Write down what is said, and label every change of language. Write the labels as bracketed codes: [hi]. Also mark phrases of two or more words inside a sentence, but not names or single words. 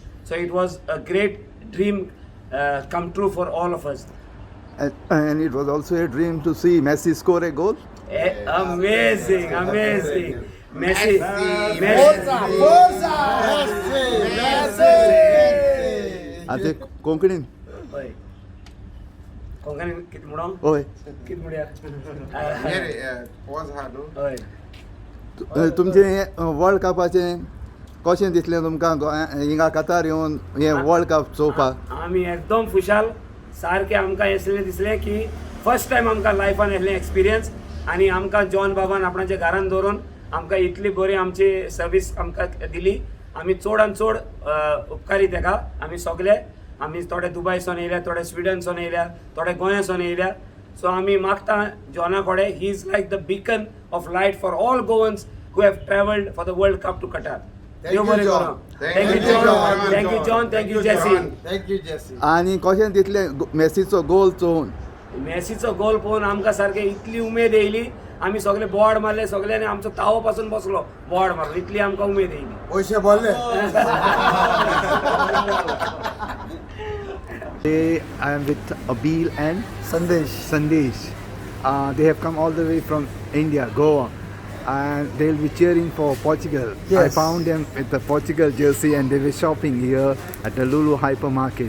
[en] So it was a great dream come true for all of us. And it was also a dream to see Messi score a goal. Amazing, amazing. Messi. [kok] Ate Konkani. Oi. Konkani kit mudam? Oi. Kit mudia. Pause ha no. Oi. तुमचे वर्ल्ड कपाचे कशें दिसलें तुमकां हिंगा कतार येवन हे वर्ल्ड कप चोवपाक? आमी एकदम खुशाल सारकें आमकां असलें दिसलें की [en] first time [kok] आमकां लायफान असलें एक्सपिरियन्स, आनी आमकां जॉन बाबान आपणाच्या घरान दवरून आमकां इतली बरी आमची सर्वीस आमकां दिली. आमी चड आनी चड उपकारी तेका. आमी सगळे आमी थोडे दुबयसून येयल्या, थोडे स्विडनसून येयल्या, थोडे गोंयासून येयल्या. सो आमी मागता जॉना कडेन, [en] he is like the beacon of light for all Goans who have travelled for the World Cup to Qatar. Thank you, John. Thank you, John. Thank you, John. Thank you, Jesse. Thank you, Jesse. [kok] आणि कशें दिसलें मेसीचो गोल चोवन? मेसीचो गोल पळोवन आमकां सारकें इतली उमेद येयली. आमी सगळे बोवाड मारले, सगळ्यांनी आमचो तावो पासून बसलो बोवाड मारून, इतली आमकां उमेद येयली. पयशे भरले. [en] Today I am with Abil and Sandesh. They have come all the way from India, Goa, and they will be cheering for Portugal. Yes. I found them with the Portugal jersey and they were shopping here at the Lulu hypermarket.